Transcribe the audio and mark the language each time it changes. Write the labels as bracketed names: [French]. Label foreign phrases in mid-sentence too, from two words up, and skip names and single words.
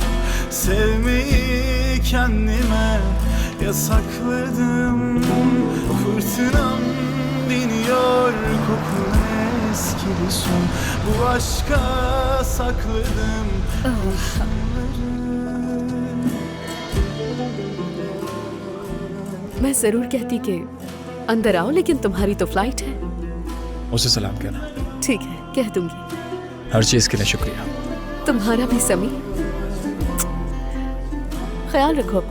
[Turkish] Sevmeyi kendime yasakladım. Fırtınam diniyor, kokun eskidi son. Bu aşka sakladım kurşunları. [Hindi] मैं जरूर कहती कि अंदर आओ, लेकिन तुम्हारी तो फ्लाइट है। उसे सलाम कहना। ठीक है, कह दूंगी। हर चीज के लिए शुक्रिया। तुम्हारा भी समी, ख्याल रखो अपना।